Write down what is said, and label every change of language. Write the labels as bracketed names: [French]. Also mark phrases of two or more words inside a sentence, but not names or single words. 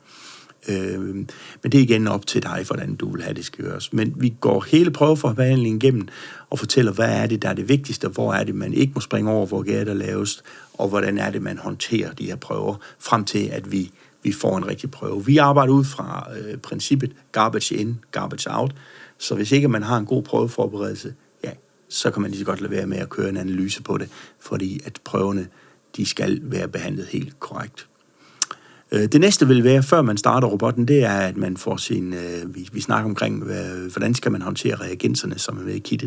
[Danish] Men det er igen op til dig, hvordan du vil have det skal gøres. Men vi går hele prøveforbehandlingen igennem og fortæller, hvad er det, der er det vigtigste, hvor er det, man ikke må springe over, hvor er der laves, og hvordan er det, man håndterer de her prøver, frem til, at vi får en rigtig prøve. Vi arbejder ud fra princippet [English] garbage in, garbage out, [Danish] så hvis ikke man har en god prøveforberedelse, ja, så kan man lige så godt lade være med at køre en analyse på det, fordi at prøverne, de skal være behandlet helt korrekt. Det næste vil være, før man starter robotten, det er, at man får vi snakker omkring, hvordan skal man håndtere reagenserne, som er med i kittet.